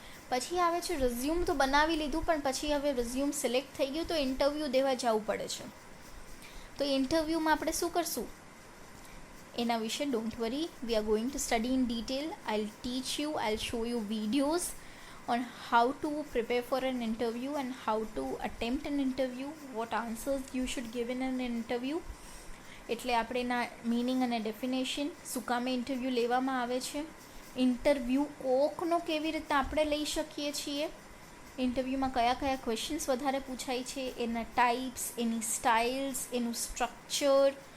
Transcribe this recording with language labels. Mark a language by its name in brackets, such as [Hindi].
[Gujarati] પછી આવે છે રિઝ્યુમ. તો બનાવી લીધું, પણ પછી હવે રિઝ્યુમ સિલેક્ટ થઈ ગયું તો ઇન્ટરવ્યૂ દેવા જવું પડે છે. તો ઇન્ટરવ્યૂમાં આપણે શું કરશું એના વિશે [English] Don't worry, we are going to study in detail. I will teach you, I will show you videos on how to prepare for an interview and how to attempt an interview, what answers you should give in an interview. [Gujarati] એટલે આપણે એના meaning અને definition, શું કામે interview લેવામાં આવે છે, interview કોકનો કેવી રીતે આપણે લઈ શકીએ છીએ, ઇન્ટરવ્યૂમાં કયા કયા ક્વેશ્ચન્સ વધારે પૂછાય છે, એના ટાઈપ્સ, એની સ્ટાઇલ્સ, એનું સ્ટ્રક્ચર.